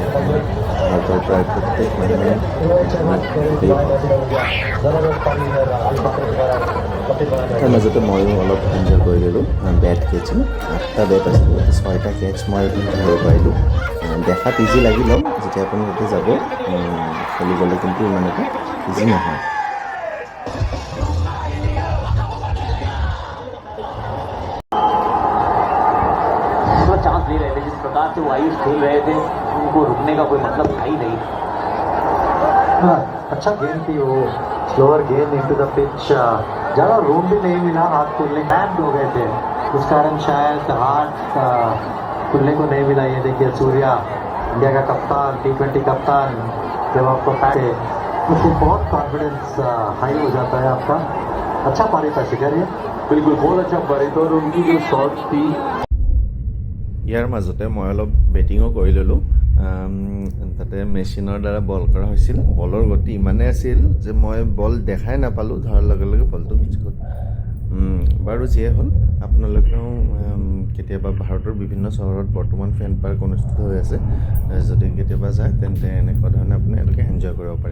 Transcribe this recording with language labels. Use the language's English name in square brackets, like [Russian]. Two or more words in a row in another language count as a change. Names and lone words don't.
[Assamese] ভাৰতৰ প্ৰায় প্ৰত্যেক মানুহে খুবেই ভাল পায়। তাৰ মাজতে ময়ো অলপ এনজয় কৰি দিলোঁ [English] bat catching. [Assamese] 8টা বেট আছিলে, 6টা কেটচ মই ধৰিব পাৰিলোঁ। দেখাত ইজি লাগিলেও যেতিয়া আপুনি তাতে যাব খেলিবলৈ কিন্তু ইমান এটা ইজি নহয়। [Hindi] चांस ले रहे थे, जिस प्रकार से वो आयुष खेल रहे थे, उनको रुकने का कोई मतलब था ही नहीं। अच्छा गेम थी वो, [English] slower game into the pitch, [Hindi] ज़्यादा रूम भी नहीं मिला हाथ खुलने, हैंड हो गए थे, उस कारण शायद हाथ खुलने को नहीं मिला। ये देखिए सूर्या, इंडिया का कप्तान, T20 कप्तान, जब आपको पैसे उससे बहुत [English] confidence high [Hindi] हो जाता है आपका। अच्छा पारी था शिखर, ये बिल्कुल बहुत अच्छा पारी था, और उनकी जो शॉट थी। [Assamese] ইয়াৰ মাজতে মই অলপ বেটিঙো কৰি ল'লোঁ। তাতে মেচিনৰ দ্বাৰা বল কৰা হৈছিল। বলৰ গতি ইমানেই আছিল যে মই বল দেখাই নাপালোঁ, ধৰাৰ লগে লগে বলটো মিছ গ'ল। বাৰু যিয়ে হ'ল, আপোনালোকেও কেতিয়াবা ভাৰতৰ বিভিন্ন চহৰত বৰ্তমান ফেন পাৰ্ক অনুষ্ঠিত হৈ আছে, যদি কেতিয়াবা যায় তেন্তে এনেকুৱা ধৰণে আপোনালোকে এনজয় কৰিব পাৰে।